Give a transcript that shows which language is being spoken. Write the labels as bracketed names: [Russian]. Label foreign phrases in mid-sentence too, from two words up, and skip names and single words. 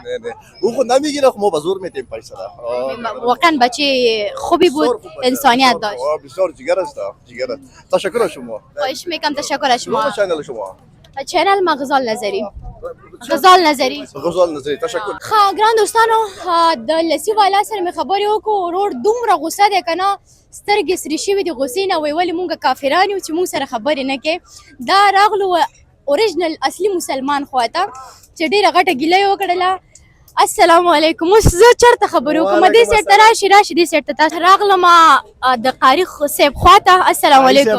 [Persian] او خود نمیگیره ما به زور میتیم پیسه را. واقعا بچه خوبی بود انسانیت داشت. بسیار جگر است جگر. تشکر شما. خواهش میکنم تشکر شما. چنل شما. چنل ما غزال نظری. غزال نظری. غزال نظری تشکر. [Pashto] خا ګران دوستانو د لسی والا سره مې خبرې وکړو ورور دومره غوسه دی که نه سترګې سرې شوي دي غوسې نه وایي ولې مونږ کافران یو چې مونږ سره خبرې نه کوې دا راغلو اوریجنل اصلي مسلمان خواته چې ډېره غټه ګیله یې وکړله [Arabic] السلام علیکم [Pashto] اوس زه چېرته خبرې وکړم دې سایډ ته راشي دې سایډ ته تاسو راغلم د قاري صاحب خواته [Arabic] السلام علیکم